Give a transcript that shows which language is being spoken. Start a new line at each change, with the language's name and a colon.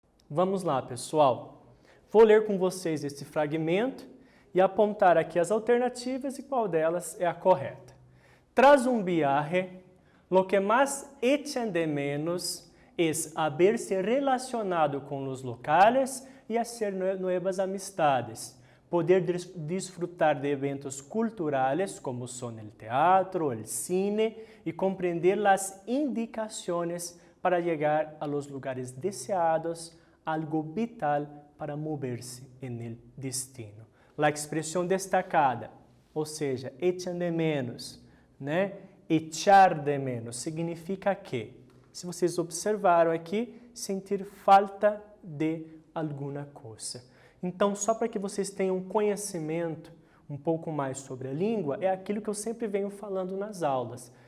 Portuguese: Vamos lá, pessoal. Vou ler com vocês este fragmento e apontar aqui as alternativas e qual delas é a correta.
Spanish: Tras un viaje, lo que más echan de menos es haberse relacionado con los locales y hacer nuevas amistades, poder disfrutar de eventos culturales como son el teatro, el cine y comprender las indicaciones para llegar a los lugares deseados, algo vital para mover-se en el destino.
Portuguese: La expressão destacada, ou seja, echan de menos, né? Echar de menos significa que, se vocês observaram aqui, sentir falta de alguma coisa. Então, só para que vocês tenham conhecimento um pouco mais sobre a língua, é aquilo que eu sempre venho falando nas aulas.